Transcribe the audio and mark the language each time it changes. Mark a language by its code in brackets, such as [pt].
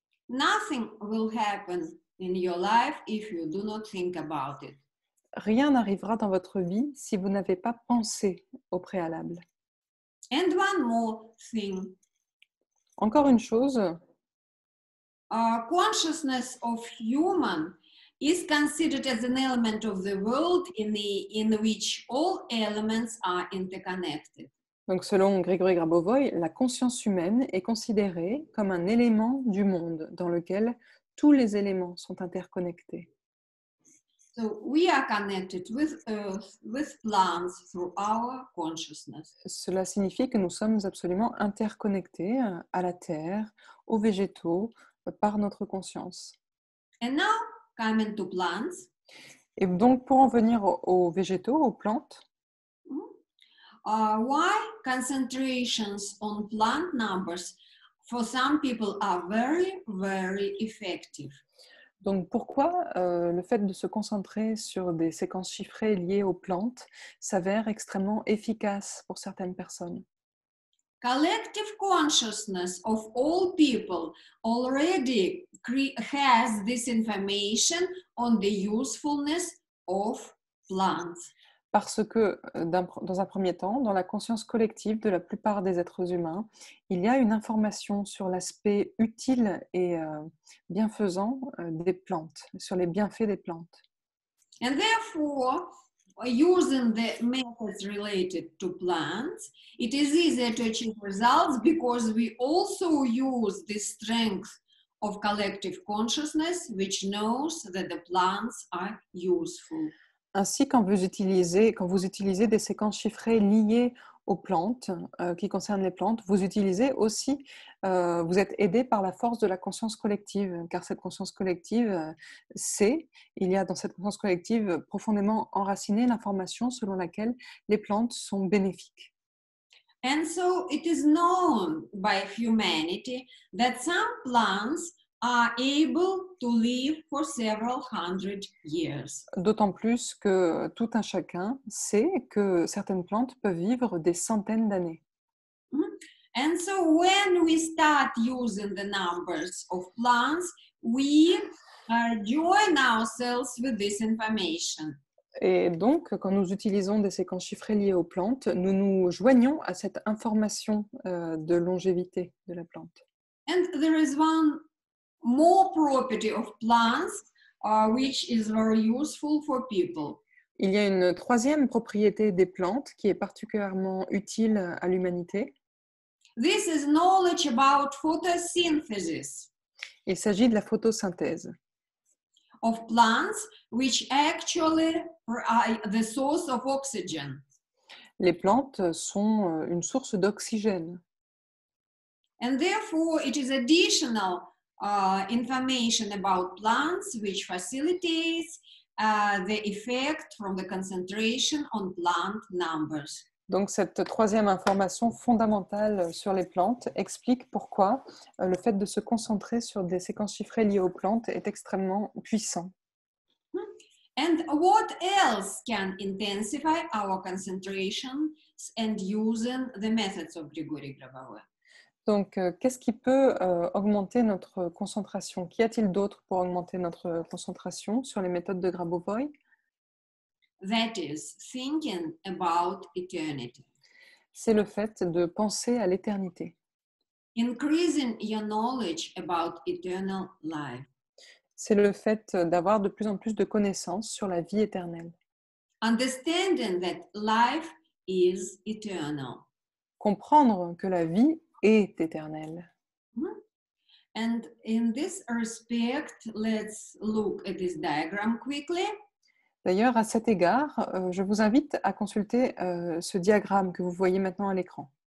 [en] Nothing will happen in your life if you do not think about it. [fr] Rien n'arrivera dans votre vie si vous n'avez pas pensé au préalable. [en] And one more thing. [fr] Encore une chose, [en] Consciousness of human is considered as an element of the world in which all elements are interconnected. [fr] donc selon Grigory Grabovoy, la conscience humaine est considérée comme un élément du monde dans lequel tous les éléments sont interconnectés. [en] So we are connected with Earth, with plants through our consciousness. [fr] Cela signifie que nous sommes absolument interconnectés à la Terre, aux végétaux, par notre conscience. [en] And now, coming to plants. [fr] Et donc, pour en venir aux végétaux, aux plantes, [en] why concentrations on plant numbers for some people are very, very effective? [fr] donc pourquoi le fait de se concentrer sur des séquences chiffrées liées aux plantes s'avère extrêmement efficace pour certaines personnes? [en] Collective consciousness of all people already has this information on the usefulness of plants. [fr] Parce que, dans un premier temps, dans la conscience collective de la plupart des êtres humains, il y a une information sur l'aspect utile et bienfaisant des plantes, sur les bienfaits des plantes. [en] And therefore, using the methods related to plants, it is easier to achieve results because we also use the strength of collective consciousness, which knows that the plants are useful. [fr] Ainsi, quand vous utilisez des séquences chiffrées liées aux plantes, qui concernent les plantes, vous utilisez aussi, vous êtes aidé par la force de la conscience collective, car cette conscience collective il y a dans cette conscience collective profondément enracinée l'information selon laquelle les plantes sont bénéfiques. [en] And so it is known by humanity that some plants are able to live for several hundred years. [fr] D'autant plus que tout un chacun sait que certaines plantes peuvent vivre des centaines d'années. [en] And so when we start using the numbers of plants, we join ourselves with this information. [fr] Et donc, quand nous utilisons des séquences chiffrées liées aux plantes, nous nous joignons à cette information de longévité de la plante. [en] And there is one more property of plants which is very useful for people. [fr] Il y a une troisième propriété des plantes qui est particulièrement utile à l'humanité. [en] This is knowledge about photosynthesis [fr] Il s'agit de la photosynthèse [en] of plants, which actually are the source of oxygen. [fr] Les plantes sont une source d'oxygène. [en] And therefore, it is additional information about plants which facilitates the effect from the concentration on plant numbers. [fr] Donc, cette troisième information fondamentale sur les plantes explique pourquoi le fait de se concentrer sur des séquences chiffrées liées aux plantes est extrêmement puissant. [en] And what else can intensify our concentration and using the methods of Grigory Grabovoy? [fr] Donc, qu'est-ce qui peut augmenter notre concentration? Qu'y a-t-il d'autre pour augmenter notre concentration sur les méthodes de Grabovoy? [en] That is thinking about eternity. [fr] C'est le fait de penser à l'éternité. [en] increasing your knowledge about eternal life. [fr] C'est le fait d'avoir de plus en plus de connaissances sur la vie éternelle. [en] Understanding that life is eternal. [fr] Comprendre que la vie est éternelle. [en] And in this respect, let's look at this diagram quickly. [fr] D'ailleurs, à cet égard, je vous invite à consulter ce diagramme que vous voyez maintenant à l'écran.